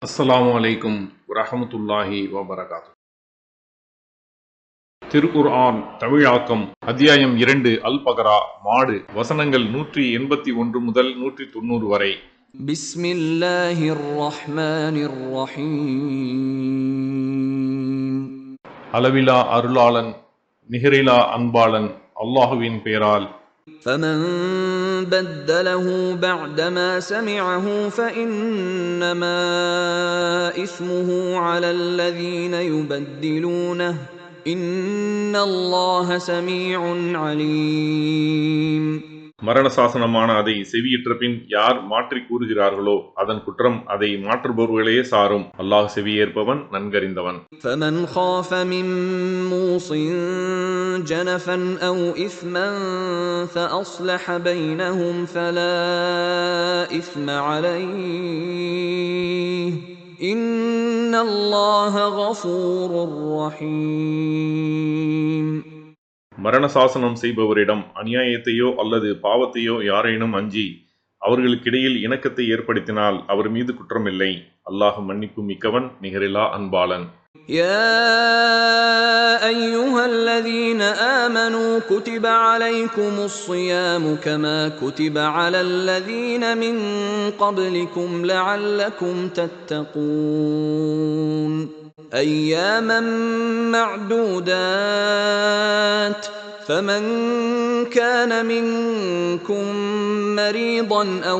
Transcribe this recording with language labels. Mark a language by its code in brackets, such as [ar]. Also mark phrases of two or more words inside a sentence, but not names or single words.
[ar] السلام عليكم ورحمة الله وبركاته. [ta] திருக்குர்ஆன் தமிழாக்கம் அத்தியாயம் 2 அல் பகரா மாடு வசனங்கள் 181 முதல் 190 வரை. [ar] بسم الله الرحمن الرحيم. [ta] அளவிலா அருளாளன் நிகரிலா அன்பாளன் அல்லாஹுவின் பெயரால். [ar] فمن بدله بعدما سمعه فإنما إثمه على الذين يبدلونه إن الله سميع عليم. [ta] மரண சாசனமான அதை செவியிற்ற பின் யார் மாற்றி கூறுகிறார்களோ அதன் குற்றம் அதை மாற்றுபவர்களையே சாரும். அல்லாஹ் செவியேற்பவன் நன்கறிந்தவன். [ar] فمن خاف من موص جنفا أو إثما فأصلح بينهم فلا إثم عليه إن الله غفور رحيم. [ta] மரண சாசனம் செய்பவரிடம் அநியாயத்தையோ அல்லது பாவத்தையோ யாரேனும் அஞ்சி அவர்களுக்கிடையில் இணக்கத்தை ஏற்படுத்தினால் அவர் மீது குற்றமில்லை. அல்லாஹ் மன்னிப்பு மிக்கவன் நிகரிலா அன்பாளன். [ar] يا أيها الذين آمنوا كتب عليكم الصيام كما كتب على الذين من قبلكم لعلكم تتقون أياما معدودات فمن كان منكم مريضا أو